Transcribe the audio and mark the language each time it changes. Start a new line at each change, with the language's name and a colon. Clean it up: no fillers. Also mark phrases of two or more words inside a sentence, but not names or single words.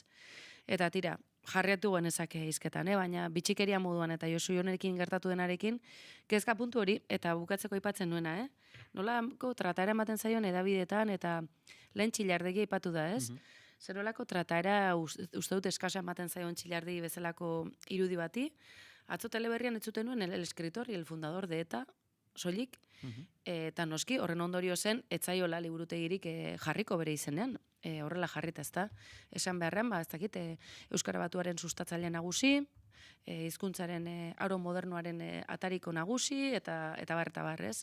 Basque: Eta tira, jarriatu genezake hizketan, baina bitxikeria moduan eta Josu Jonerekin gertatu denarekin, kezka puntu hori, eta bukatzeko aipatzen nuena, nolako trataera ematen zaion edabidetan, eta lehen Txillardegi aipatu da, ez? Zerolako trataera uste dut eskasa ematen zaion Txillardegi bezalako irudi bati, atzo teleberrian ez zuten nuen
Spanish: el escritor y el fundador de ETA,
Basque: soilik, eta noski, horren ondorio zen, etzaiola liburutegirik jarriko bere izenean, horrela jarrita ezta. Esan beharrean, ez dakit, Euskara Batuaren sustatzaile nagusi, hizkuntzaren aro modernoaren atariko nagusi, eta bar, ez?